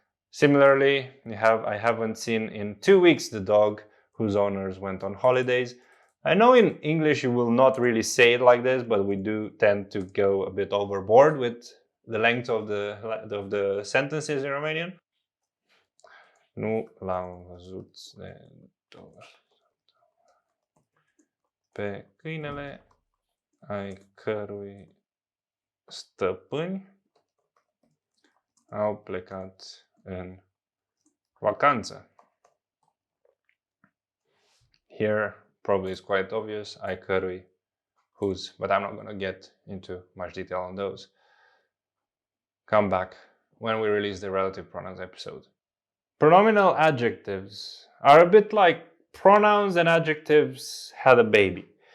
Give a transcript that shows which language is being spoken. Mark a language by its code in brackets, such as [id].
[en] Similarly, I haven't seen in 2 weeks the dog whose owners went on holidays. I know in English you will not really say it like this, but we do tend to go a bit overboard with the length of the sentences in Romanian. [ro] Nu l-am văzut de pe câinele ai cărui stăpâni au plecat în vacanță. [en] Here probably is quite obvious, [ro] ai cărui, [en] whose, but I'm not going to get into much detail on those. Come back when we release the relative pronouns episode. Pronominal adjectives are a bit like pronouns and adjectives had a baby.